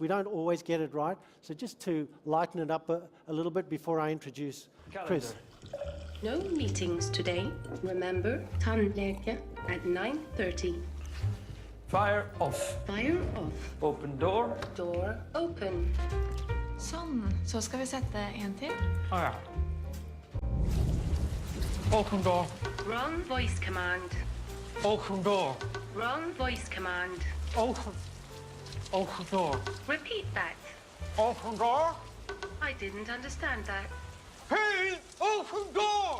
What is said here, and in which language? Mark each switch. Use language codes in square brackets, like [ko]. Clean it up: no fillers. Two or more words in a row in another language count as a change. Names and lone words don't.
[en] We don't always get it right. So just to lighten it up a little bit before I introduce Chris. No meetings today. Remember, tandläkare at 9:30. Fire off. Fire off. Open door. Door open. [no] Sånn. Så skal vi sette en til. Ja. [en] Open door. Wrong voice command. Open door. Wrong voice command. Open door. Repeat that. Open door. I didn't understand that. Hey, open door.